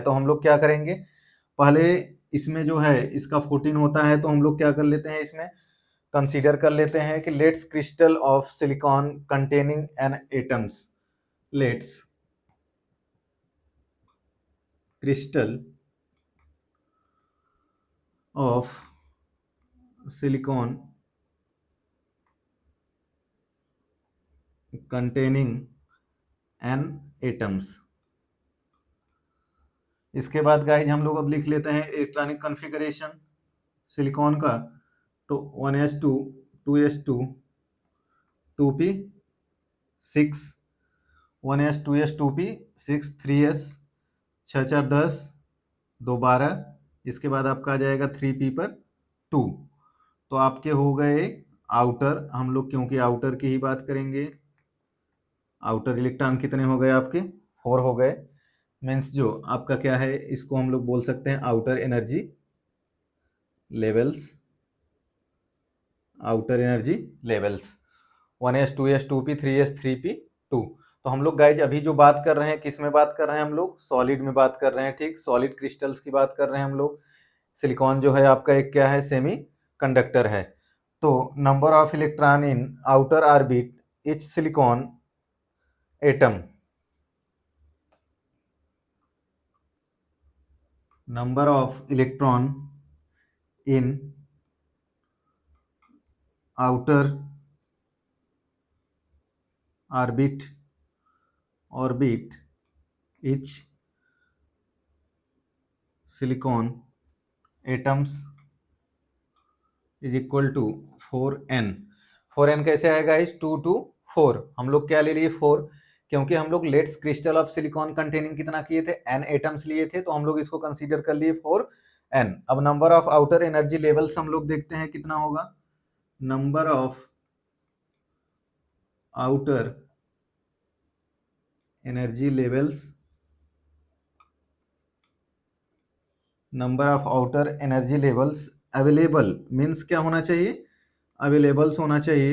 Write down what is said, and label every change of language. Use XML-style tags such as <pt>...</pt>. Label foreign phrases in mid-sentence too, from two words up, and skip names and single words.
<hi>तो हम लोग क्या करेंगे, पहले इसमें जो है इसका 14 होता है, तो हम लोग क्या कर लेते हैं, इसमें कंसीडर कर लेते हैं कि</hi> <en>let's crystal of silicon containing n atoms, let's crystal of silicon containing n atoms.</en> <hi>इसके बाद गाइज हम लोग अब लिख लेते हैं</hi> <en>electronic configuration</en> <hi>सिलिकॉन का। तो 1s2 2s2 2p 6, 1s 2s 2p 6 3s 6 4 10 2 12। इसके बाद आपका आ जाएगा 3p पर 2। तो आपके हो गए आउटर, हम लोग क्योंकि आउटर की ही बात करेंगे, आउटर इलेक्ट्रॉन कितने हो गए आपके, 4 हो गए। मीन्स जो आपका क्या है, इसको हम लोग बोल सकते हैं</hi> <en>outer energy levels, outer energy levels</en> <hi>1s 2s 2p 3s 3p 2। तो हम लोग गाइज अभी जो बात कर रहे हैं, किस में बात कर रहे हैं, हम लोग सॉलिड में बात कर रहे हैं, ठीक,</hi> <en>solid crystals</en> <hi>की बात कर रहे हैं हम लोग। सिलिकॉन जो है आपका एक क्या है, सेमी कंडक्टर है।</hi> <en>तो number of electron in outer orbit each silicon atom, number of electron in outer orbit each silicon atoms is equal to 4n।</en> <hi>4n कैसे आएगा, इस 2 to 4। हम लोग क्या ले लिए, 4, क्योंकि हम लोग</hi> <en>let's crystal of silicon containing</en> <hi>कितना किए थे, n एटम्स लिए थे, तो हम लोग इसको कंसीडर कर लिए 4n। अब</hi> <en>number of outer energy levels</en> <hi>हम लोग देखते हैं कितना होगा,</hi> <en>number of outer energy levels, number of outer energy levels available,</en> <hi>मीन्स क्या होना चाहिए, अवेलेबल्स होना चाहिए।</hi>